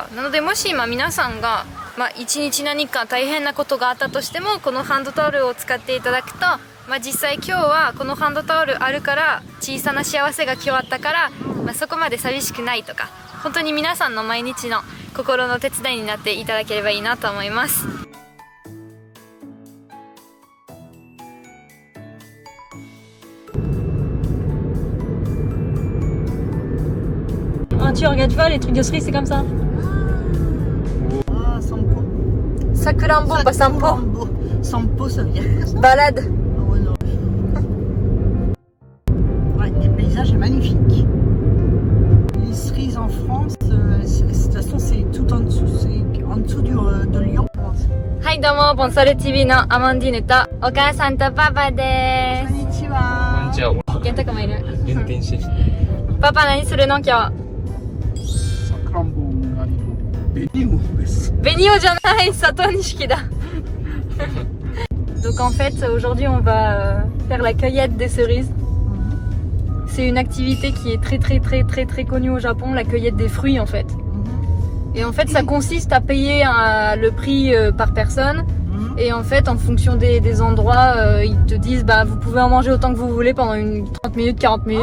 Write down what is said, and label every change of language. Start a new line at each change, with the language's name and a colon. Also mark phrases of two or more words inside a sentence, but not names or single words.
Japanese: なのでもし今皆さんが一日何か大変なことがあったとしても、このハンドタオルを使っていただくと、実際今日はこのハンドタオルあるから小さな幸せが今日あったから、そこまで寂しくないとか、本当に皆さんの毎日の心の手伝いになっていただければいいなと思います。
French: Tu regardes pas les trucs de cerise, c'est comme ça. Ah, Sampo. Sakurambo, pas Sampo. Sampo, ça veut dire quoi ça? Balade. Oh, non. Ouais, les paysages sont magnifiques. Les cerises en France, de toute façon, c'est tout en dessous, c'est en dessous de Lyon.
Japanese: はいどうも、ボンソレ TV のアマンディーヌとお母さんとパパでこんにちは。じゃあ、す。ゲンタカもいる。運転してきて。パパ何するの今日？さくらんぼなりの紅芋です。紅オじゃない、佐藤錦だ。
French: Donc en fait aujourd'hui on va faire la cueillette des cerises. C'est une activité qui est très connue au Japon, la cueillette des fruits en fait. Et en fait ça consiste à payer le prix par personne. Et en fait en fonction des endroits ils te disent vous pouvez en manger autant que vous voulez pendant 30 minutes, 40 minutes.